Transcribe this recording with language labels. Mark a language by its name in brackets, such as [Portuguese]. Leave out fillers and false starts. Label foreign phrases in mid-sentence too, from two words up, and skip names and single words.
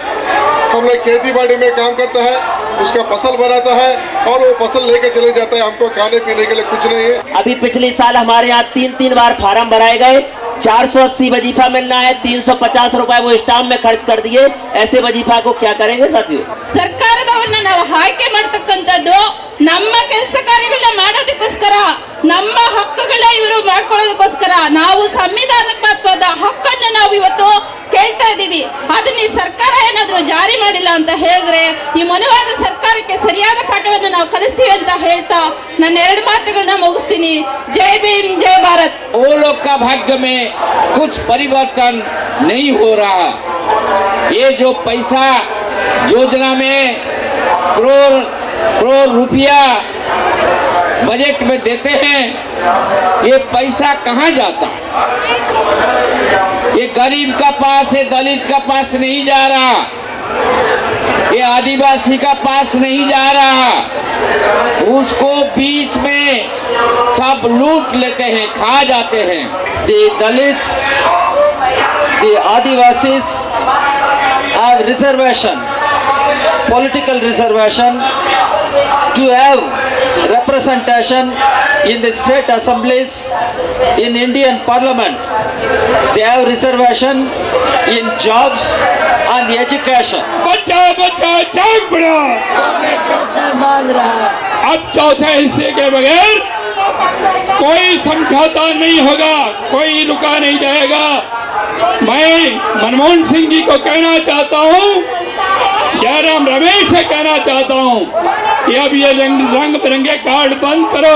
[Hindi] हम लोग खेती बाड़ी में काम करता है, उसका फसल बनाता है और वो फसल लेके चले जाता है। हमको खाने पीने के लिए कुछ नहीं है। अभी पिछले साल हमारे यहाँ 3 बार फार्म भराए गए। 480 वजीफा मिलना है, 350 रुपए वो स्टाम्प में खर्च कर दिए। ऐसे वजीफा को क्या करेंगे साथियों? [Kannada] ಸರ್ಕಾರದವರನ್ನ ನಾವು ಆಯ್ಕೆ ಮಾಡತಕ್ಕಂತದ್ದು ನಮ್ಮ ಕೆಲಸ ಕಾರ್ಯಗಳನ್ನ ಮಾಡೋದಕ್ಕೋಸ್ಕರ, ನಮ್ಮ ಹಕ್ಕುಗಳನ್ನ ಇವರು ಮಾಡ್ಕೊಳ್ಳೋದಕ್ಕೋಸ್ಕರ ನಾವು ಸಂವಿಧಾನಾತ್ಮಕವಾದ ಹಕ್ಕನ್ನು ನಾವು ಇವತ್ತು ಕೇಳ್ತಾ ಇದ್ದೀವಿ. ಅದನ್ನ ಈ ಸರ್ಕಾರ ಏನಾದರೂ ಜಾರಿ ಮಾಡಿಲ್ಲ ಅಂತ ಹೇಳಿದ್ರೆ ಈ ಮನುವಾದ ಸರ್ಕಾರಕ್ಕೆ ಸರಿಯಾದ ಪಾಠವನ್ನು ನಾವು ಕಲಿಸ್ತೀವಿ ಅಂತ ಹೇಳ್ತಾ ನನ್ನ 2 ಮಾತುಗಳನ್ನ ಮುಗಿಸ್ತೀನಿ. [Hindi] जय भीम, जय भारत। वो लोग का भाग्य में कुछ परिवर्तन नहीं हो रहा। ये जो पैसा योजना में करोड़ रुपया बजट में देते हैं, ये पैसा कहाँ जाता? ये गरीब का पास है, दलित का पास नहीं जा रहा। ये आदिवासी का पास नहीं जा रहा, उसको बीच में सब लूट लेते हैं, खा जाते हैं। [English] The Dalits, the Adivasis have reservation, political reservation, to have representation in the state assemblies, in Indian parliament. They have reservation in jobs and education. [Hindi] बच्चा बच्चा जाग पड़ा, मांग रहा। अब चौथे हिस्से के बगैर कोई समझौता नहीं होगा, कोई रुका नहीं जाएगा। मैं मनमोहन सिंह जी को कहना चाहता हूँ, जयराम रमेश से कहना चाहता हूँ कि अब ये रंग बिरंगे कार्ड बंद करो।